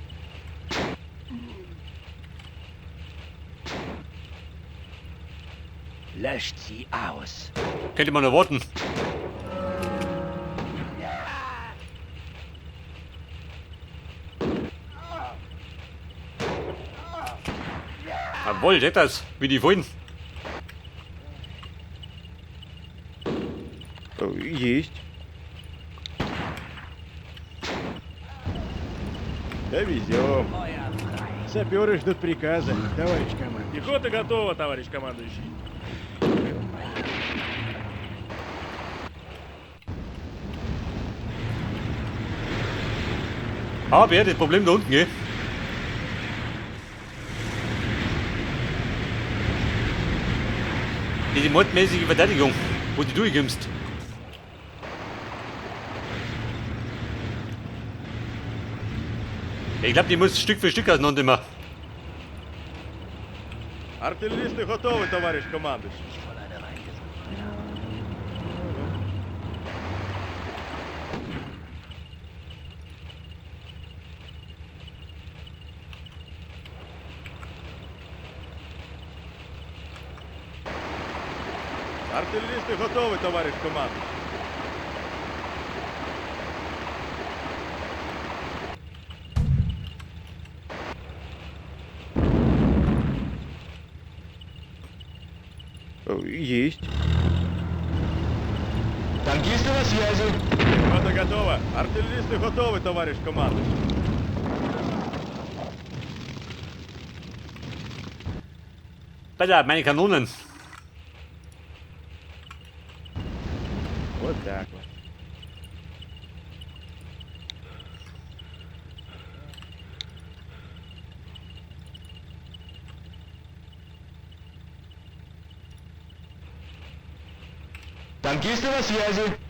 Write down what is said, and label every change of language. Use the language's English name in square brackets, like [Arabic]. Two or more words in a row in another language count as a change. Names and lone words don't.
[German] Löscht sie aus. Könnte man noch warten. Jawohl, seht das, wie die wollen. [Russian] Есть. Довезем. [German] Feuer frei. [Russian] Саперы ждут приказа, товарищ командующий. Пехота готова, товарищ командующий. [German] Aber ja, das Problem da unten, gell? Die mordmäßige Verteidigung, wo du durchkommst. Ich glaube, die muss Stück für Stück auseinander machen. [Russian] Артиллеристы готовы, товарищ командующий. [German] Von einer reingesunken. [Russian] Артиллеристы готовы, товарищ командующий. Есть. Танкисты на связи. Пехота готова. Артиллеристы готовы, товарищ командующий. [German] Alter, meine Kanonen. [Russian] Вот так вот. Танкисты на связи.